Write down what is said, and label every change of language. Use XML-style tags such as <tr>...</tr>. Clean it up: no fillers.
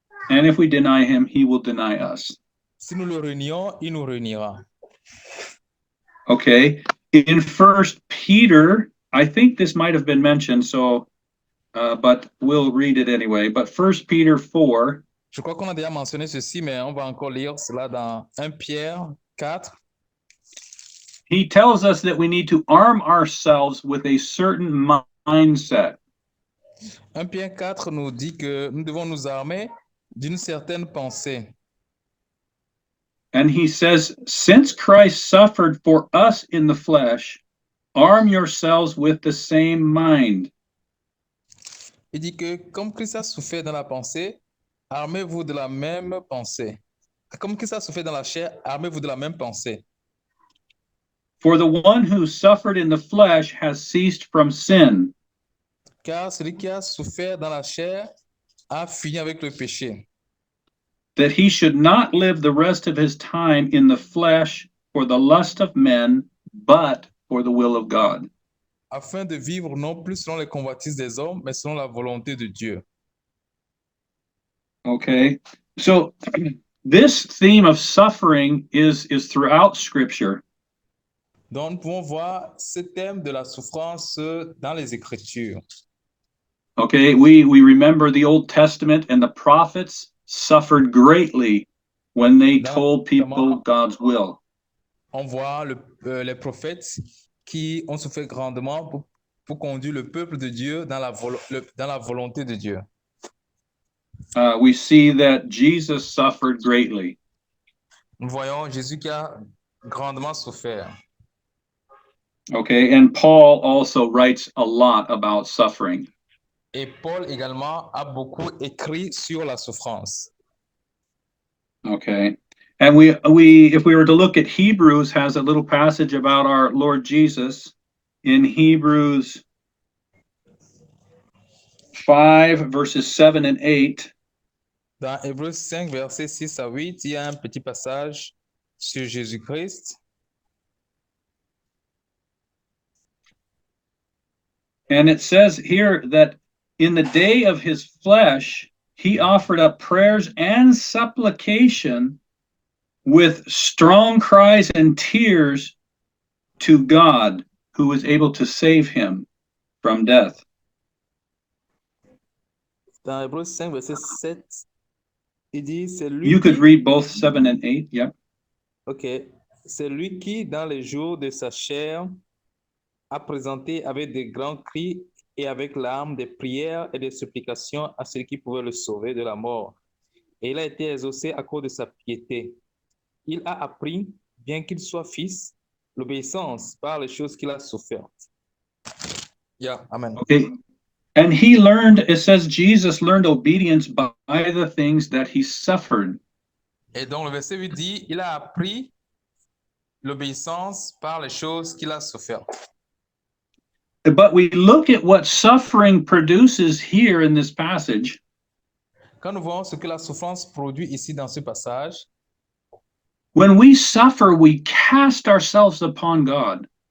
<en>And if we deny him, he will deny us.</en> <fr>Si nous le renions, il nous reniera.</fr> <en>Okay. In 1 Peter, I think this might have been mentioned, so but we'll read it anyway. But 1 Peter 4.</en> <fr>Je crois qu'on a déjà mentionné ceci, mais on va encore lire cela dans 1 Pierre 4.</fr> <en>He tells us that we need to arm ourselves with a certain mindset.</en> <fr>1 Pierre 4 nous dit que nous devons nous armer d'une certaine pensée.</fr> <en>And he says, since Christ suffered for us in the flesh, arm yourselves with the same mind.</en> <fr>Il dit que comme Christ a souffert dans la pensée, armez-vous de la même pensée. Comme Christ a souffert dans la chair, armez-vous de la même pensée.</fr> <en>For the one who suffered in the flesh has ceased from sin,</en> <fr>Car celui qui a souffert dans la chair a fini avec le péché,</fr> <en>that he should not live the rest of his time in the flesh for the lust of men, but for the will of God.</en> <fr>afin de vivre non plus selon les convoitises des hommes, mais selon la volonté de Dieu.</fr> <en>Okay, so this theme of suffering is throughout Scripture.</en> <fr>Donc, nous pouvons voir ce thème de la souffrance dans les Écritures.</fr> <en>Okay, we remember the Old Testament, and the prophets suffered greatly when they told people God's will.</en> <fr>On voit les prophètes qui ont souffert grandement pour conduire le peuple de Dieu dans la volonté de Dieu.</fr> <en>We see that Jesus suffered greatly.</en> <fr>Nous voyons Jésus qui a grandement souffert.</fr> <en>Okay, and Paul also writes a lot about suffering.</en> <fr>Et Paul également a beaucoup écrit sur la souffrance.</fr> <en>Okay, and we if we were to look at Hebrews, has a little passage about our Lord Jesus in Hebrews 5 verses 7 and 8.</en> <fr>Dans Hébreux 5, versets 6 à 8, il y a un petit passage sur Jésus-Christ.</fr> <en>And it says here that in the day of his flesh, he offered up prayers and supplication with strong cries and tears to God, who was able to save him from death.</en> <fr>Dans Hébreux 5, verset 7, il dit, c'est lui</fr> <en>You could</en> <fr>qui...</fr> <en>read both 7 and 8, yep. Ok.</en> <fr>C'est lui qui, dans les jours de sa chair, a présenté avec de grands cris et avec larmes des prières et des supplications à celui qui pouvait le sauver de la mort. Et il a été exaucé à cause de sa piété. Il a appris, bien qu'il soit fils, l'obéissance par les choses qu'il a souffertes.</fr> <en>Yeah, amen. Okay. And he learned, it says Jesus learned obedience by the things that he suffered.</en> <fr>Et donc le verset 8 dit, il a appris l'obéissance par les choses qu'il a souffertes.</fr> <en>But we look at what suffering produces here in this passage.</en> <fr>Quand nous voyons ce que la souffrance produit ici dans ce passage,</fr> <en>When we suffer, we cast ourselves upon God.</en>